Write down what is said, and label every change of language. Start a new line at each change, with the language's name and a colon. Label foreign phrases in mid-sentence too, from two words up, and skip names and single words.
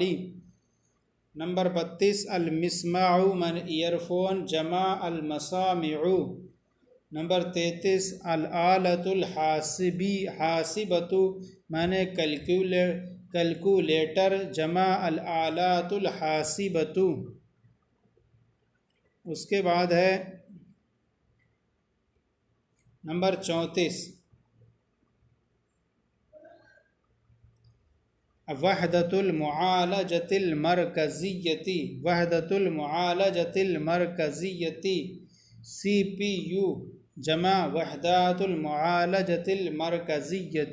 Urdu: نمبر 32 المسماع معنی ایئر فون،
Arabic: جمع المسامع.
Urdu: نمبر 33
Arabic: الآلۃ الحاسبۃ
Urdu: معنی کیلکولیٹر،
Arabic: جمع الآلات الحاسبۃ.
Urdu: اس کے بعد ہے نمبر 34
Arabic: وحدۃ المعالجۃ المرکزیۃ، وحدۃ المعالجۃ المرکزیۃ
Urdu: سی پی یو،
Arabic: جمع وحدات المعالجۃ المرکزیۃ.